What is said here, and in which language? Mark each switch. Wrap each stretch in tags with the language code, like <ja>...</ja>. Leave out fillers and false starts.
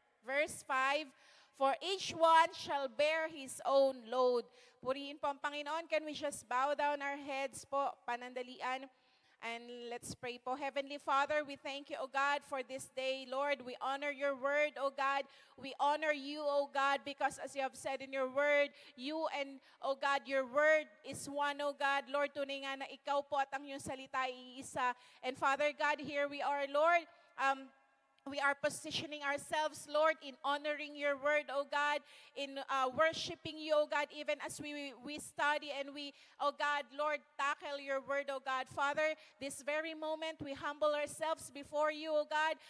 <en>Verse 5, for each one shall bear his own load.</en> <tl>Purihin po ang Panginoon.</tl> <en>Can we just bow down our heads po,</en> <tl>panandalian?</tl> <en>And let's pray po. Heavenly Father, we thank you, O God, for this day. Lord, we honor your word, O God. We honor you, O God, because as you have said in your word, you and, O God, your word is one, O God.</en> <tl>Lord, tunay nga na ikaw po at ang iyong salita ay iisa.</tl> <en>And Father God, here we are, Lord. We are positioning ourselves, Lord, in honoring your word, oh God, in worshiping you, oh God, even as we study and we, oh God, Lord, tackle your word, oh God. Father, this very moment, we humble ourselves before you, oh God.</en>